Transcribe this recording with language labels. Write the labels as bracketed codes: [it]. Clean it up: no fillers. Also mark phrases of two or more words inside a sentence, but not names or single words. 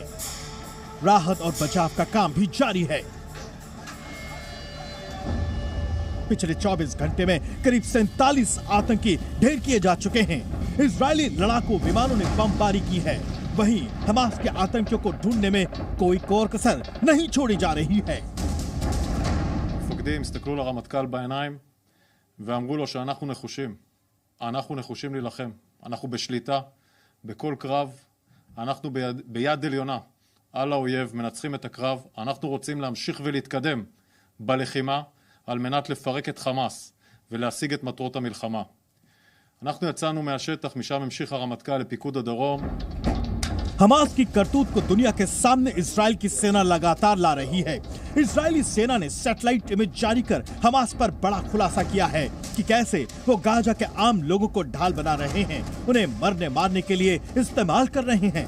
[hi] राहत और बचाव का काम भी जारी है। पिछले 24 घंटे में करीब 47 आतंकी ढेर किए जा चुके हैं। इजरायली लड़ाकू विमानों ने बमबारी की है। वहीं हमास के आतंकियों को ढूंढने में कोई कोर कसर नहीं छोड़ी जा रही है। [he] מפקדים הסתכלו לרמטכ"ל בעיניים ואמרו לו שאנחנו נחושים. אנחנו נחושים להילחם. אנחנו בשליטה, בכל קרב. אנחנו ביד עליונה על האויב, מנצחים את הקרב. אנחנו רוצים להמשיך ולהתקדם בלחימה על מנת לפרק את חמאס ולהשיג את מטרות המלחמה. אנחנו יצאנו מהשטח, משם המשיך הרמטכ"ל לפיקוד הדרום. [hi] हमास की करतूत को दुनिया के सामने इजराइल की सेना लगातार ला रही है। इजरायली सेना ने [en] satellite image [hi] जारी कर हमास पर बड़ा खुलासा किया है कि कैसे वो गाजा के आम लोगों को ढाल बना रहे हैं, उन्हें मरने मारने के लिए इस्तेमाल कर रहे हैं।